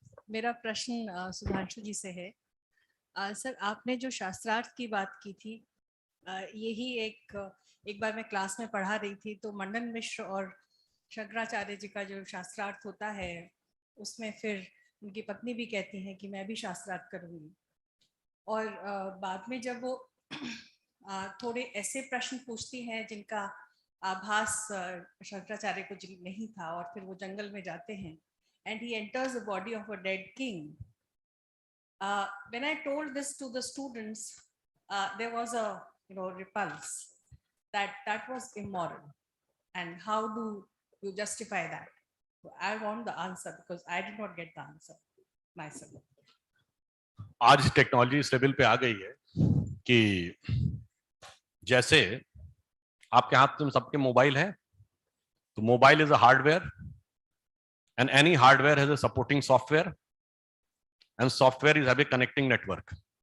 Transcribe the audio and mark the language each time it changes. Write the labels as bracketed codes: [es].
[hi] मेरा प्रश्न सुधांशु जी से है। सर, आपने जो शास्त्रार्थ की बात की थी, यही एक बार मैं क्लास में पढ़ा रही थी, तो मंडन मिश्र और शंकराचार्य जी का जो शास्त्रार्थ होता है, उसमें फिर उनकी पत्नी भी कहती हैं कि मैं भी शास्त्रार्थ करूंगी। और बाद में जब वो थोड़े ऐसे प्रश्न पूछती हैं जिनका आभास शंकराचार्य को नहीं था, और फिर वो जंगल में जाते हैं, [en] and he enters the body of a dead king. When I told this to the students, there was a repulse that was immoral, and how do you justify that? So I want the answer because I did not get the answer myself. [hi] आज technology इस level पे आ गई है कि जैसे आपके हाथ में सबके मोबाइल है, तो mobile is a hardware, [en] and any hardware has a supporting software, and software is have a connecting network.